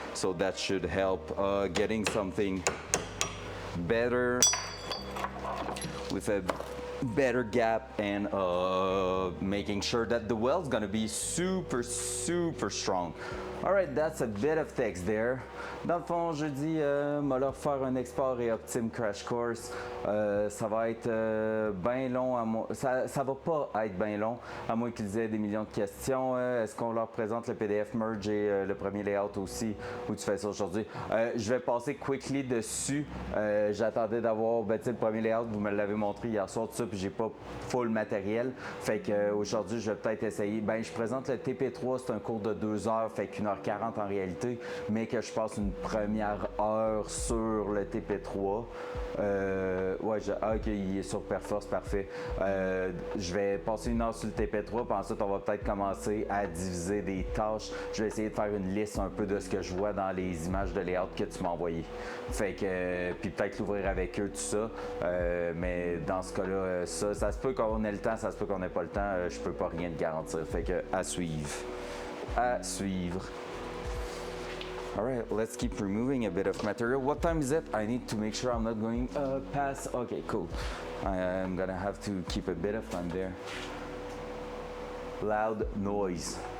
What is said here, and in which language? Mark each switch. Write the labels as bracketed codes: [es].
[en] So that should help getting something better with a better gap and making sure that the weld's gonna be super strong. Alright, that's a bit of text there. [fr] Dans le fond, je dis, m'a leur faire un export et optime crash course. Ça va être bien long, ça va pas être bien long, à moins qu'ils aient des millions de questions. Est-ce qu'on leur présente le PDF merge et le premier layout aussi, ou tu fais ça aujourd'hui? Je vais passer quickly dessus. J'attendais d'avoir, le premier layout, vous me l'avez montré hier soir, tout ça, puis j'ai pas full matériel. Fait que aujourd'hui, je vais peut-être essayer. Je présente le TP3, c'est un cours de 2 heures, fait qu'1 1h40 en réalité, mais que je passe une première heure sur le TP3. Ouais, ok, il est sur Perforce, parfait. Je vais passer une heure sur le TP3, puis ensuite on va peut-être commencer à diviser des tâches. Je vais essayer de faire une liste un peu de ce que je vois dans les images de layout que tu m'as envoyées. Fait que, puis peut-être l'ouvrir avec eux, tout ça. Mais dans ce cas-là, ça se peut qu'on ait le temps, ça se peut qu'on n'ait pas le temps. Je peux pas rien te garantir. Fait que, à suivre. À suivre. [en] All right, let's keep removing a bit of material. What time is it? I need to make sure I'm not going past. Okay, cool. I'm gonna have to keep a bit of time there. Loud noise.